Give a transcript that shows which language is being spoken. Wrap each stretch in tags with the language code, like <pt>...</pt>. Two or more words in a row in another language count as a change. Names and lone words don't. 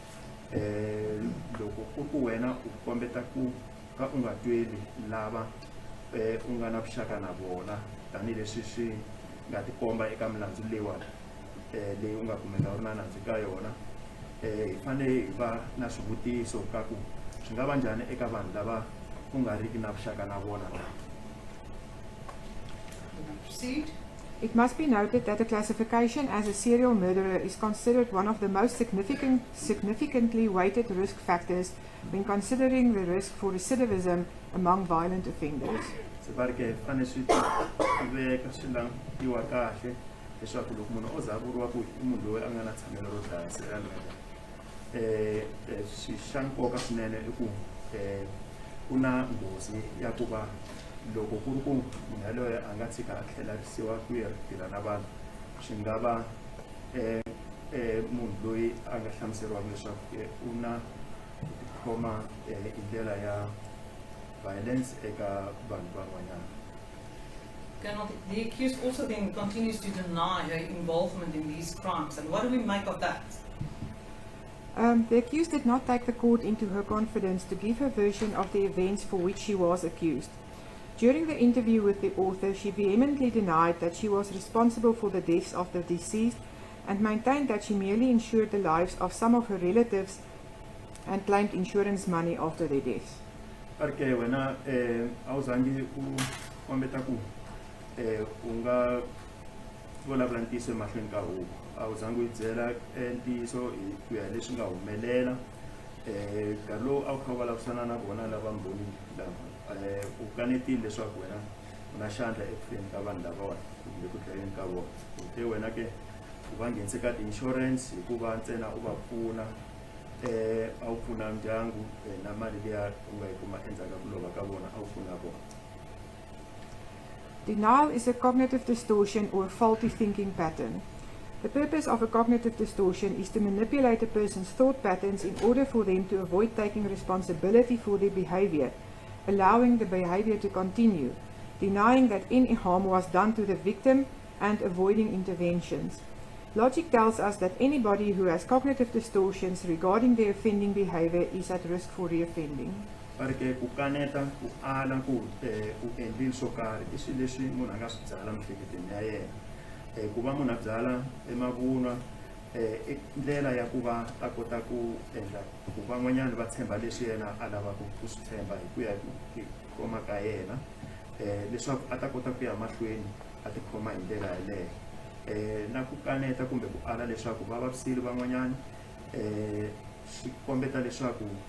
<ts>loko ku ku wena u kombeta ku ka u nga tweli lava u nga na vuxaka na vona tanihileswi swi nga tikomba eka milandzu leyiwani leyi u nga kumeka u ri na nandzu ka yona hi fanele hi va na swivutiso ka ku swi nga va njhani eka vanhu lava u nga riki na vuxaka na vona.</ts> <en>Proceed. It must be noted that the classification as a serial murderer is considered one of the most significantly weighted risk factors when considering the risk for recidivism among violent offenders.</en> <ts>Se barke fanele swi veka swi langiwa kahle leswaku loko munhu o za vuriwa ku I munhu loyi a nga na tshamelo ro dlaya</ts> <en>serial murder</en> <ts>swi xa nkoka swinene I ku ku na nghozi ya ku va loko ku ri ku munhu yaloye a nga tshika a tlhelarisiwa ku ya tirha na vanhu swi nga va munhu loyi a nga hlamuseriwaka leswaku u na ku tikhoma hi ndlela ya violence eka vanhu van'wanyana.</ts> <en>The accused also then continues to deny her involvement in these crimes, and what do we make of that? The accused did not take the court into her confidence to give her version of the events for which she was accused. During the interview with the author, she vehemently denied that she was responsible for the deaths of the deceased and maintained that she merely insured the lives of some of her relatives and claimed insurance money after their deaths.</en> <ts>Perché wena awuzangi u kombeta ku u nga vulavula ntiyiso emahlweni ka huvo awuzangi u byela ntiyiso ku ya leswi nga humelela nkarhi lowu a wu kha u vulavurisana na vona lava mbhoni lava u kanetile leswaku wena u na xandla ekufeni ka vanhu lavawani kumbe ku dlayeni ka vona te wena ke u va nghenise ka ti-insurance hikuva ntsena u va pfuna a wu pfuna ndyangu na mali leya u nga yi kuma endzhaku ka ku lova ka vona a wu pfuna vona.</ts> <en>Denial is a cognitive distortion or faulty thinking pattern. The purpose of a cognitive distortion is to manipulate a person's thought patterns in order for them to avoid taking responsibility for their behavior, allowing the behavior to continue, denying that any harm was done to the victim, and avoiding interventions. Logic tells us that anybody who has cognitive distortions regarding their offending behavior is at risk for reoffending.</en> <ts>Perché ku kaneta ku ala ku u endlile swo karhi I swilo leswi munhu a nga swi byala miehleketweni ya yena ku va munhu a byala emavunwa I ndlela ya ku va a kota ku endla ku van'wanyana va tshemba leswi yena a lavaka ku swi tshemba hi ku ya hi khoma ka yena leswaku a ta kota ku ya mahlweni a tikhoma hi ndlela yaleyo na ku kaneta kumbe ku ala leswaku va vavisile van'wanyana swi kombeta leswaku</ts>